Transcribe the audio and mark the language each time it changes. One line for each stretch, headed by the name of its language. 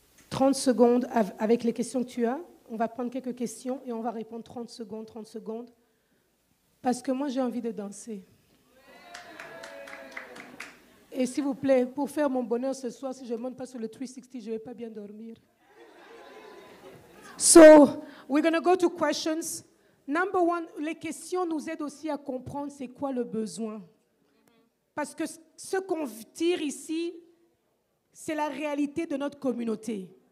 French: 30 secondes avec les questions que tu as. On va prendre quelques questions et on va répondre 30 secondes. Parce que moi, j'ai envie de danser. Et s'il vous plaît, pour faire mon bonheur ce soir, si je ne monte pas sur le 360, je ne vais pas bien dormir.
English: So, we're going to go to questions. Number one,
French: les questions nous aident aussi à comprendre c'est quoi le besoin. Parce que ce qu'on tire ici, c'est la réalité de notre communauté.